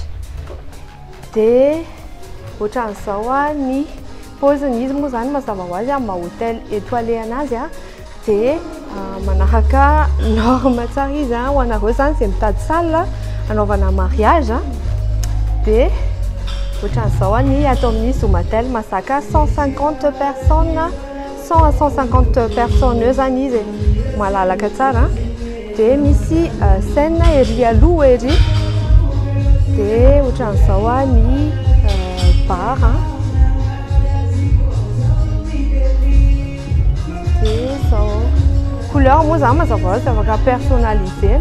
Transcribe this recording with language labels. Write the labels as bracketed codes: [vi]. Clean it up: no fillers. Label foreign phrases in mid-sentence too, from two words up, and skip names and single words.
[mg] Dia ohatran'izao ny paoziny izy moa zany mazava ho azy ma [fr] hôtel étoilé [mg] anazy dia manaraka norme tsara izy ho anareo zany izay mitady salle anaovana mariage. Dia ohatran'izao ny atao amin'ny Zomatel masaka [fr] 150 personnes 100 à 150 personnes [mg] eo zany izy malalaka tsara. Dia misy scène ery aloha ery. Dia ohatran'izao ny bar. Dia zao couleur moa zany mazava ho azy afaka personnalisé.